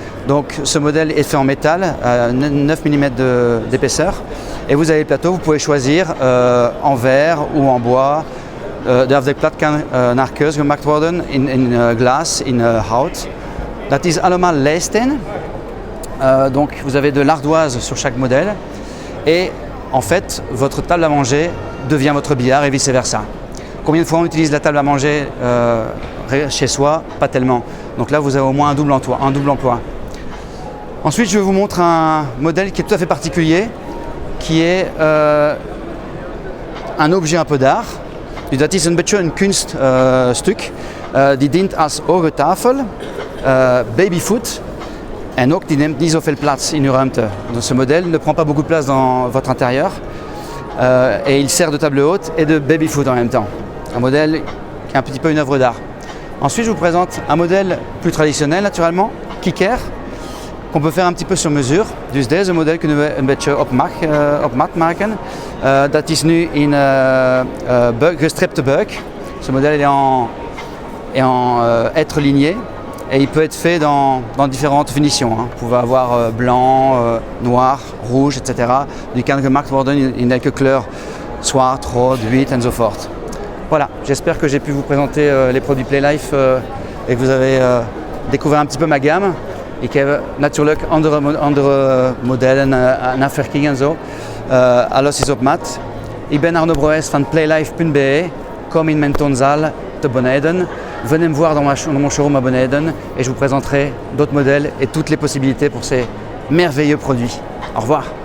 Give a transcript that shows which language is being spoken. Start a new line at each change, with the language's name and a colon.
French: Donc ce modèle est fait en métal, 9 mm d'épaisseur. Et vous avez le plateau, vous pouvez choisir en verre ou en bois.
Dutch: De afdekplat kan naar keuze gemaakt worden in glas, in hout. Dat is allemaal leisteen.
French: Donc vous avez de l'ardoise sur chaque modèle. Et en fait, votre table à manger devient votre billard et vice versa. Combien de fois on utilise la table à manger chez soi? Pas tellement. Donc là, vous avez au moins un double emploi. Ensuite, je vous montre un modèle qui est tout à fait particulier, qui est un objet un peu d'art.
Dutch: Dus dat is een beetje een kunststuk. Die dient als hoge tafel, babyfoot. En ook die neemt niet zoveel plaats in uw ruimte.
French: Donc ce modèle ne prend pas beaucoup de place dans votre intérieur. Et il sert de table haute et de babyfoot en même temps. Un modèle qui est un petit peu une œuvre d'art. Ensuite, je vous présente un modèle plus traditionnel naturellement, kicker, qu'on peut faire un petit peu sur mesure.
Dutch: Dus deze model kunnen we een beetje op maat maken. Dat is nu in gestripte buik.
French: Ce modèle est en hêtre ligné et il peut être fait dans différentes finitions. Hein. Vous pouvez avoir blanc, noir, rouge, etc.
Dutch: Die kan gemaakt worden in elke kleur, zwart, rood, wit enzovoort.
French: Voilà, j'espère que j'ai pu vous présenter les produits Playlife et que vous avez découvert un petit peu ma gamme.
Dutch: Ik heb natuurlijk andere modellen en afwerking en zo. Alles is op maat. Ik ben Arnaud Broes van Playlife.be. Kom in mijn toonzaal te beneden.
French: Venez me voir dans mon showroom à Beneden et je vous présenterai d'autres modèles et toutes les possibilités pour ces merveilleux produits. Au revoir.